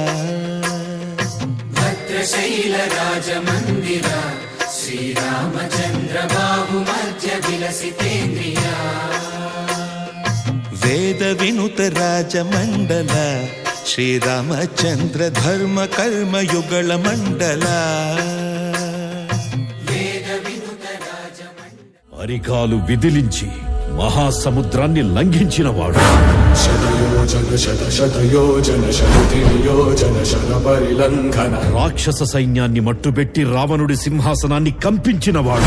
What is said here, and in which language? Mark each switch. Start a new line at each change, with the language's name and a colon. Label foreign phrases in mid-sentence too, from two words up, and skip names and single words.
Sanskrit: भद्रशैलराजमन्दिर श्रीरामचन्द्र बाहुमध्य विलसितेन्द्रिया। वेदविनुत राजमण्डल श्रीरामचन्द्र धर्म कर्म युगल मंडल।
Telugu: అరికాలు విదిలించి మహాసముద్రాన్ని లంఘించినవాడు.
Sanskrit: శతయోజన శత శతయోజన శతయోజన శత పరిలంఘన.
Telugu: రాక్షస సైన్యాన్ని మట్టుబెట్టి రావణుడి సింహాసనాన్ని కంపించినవాడు.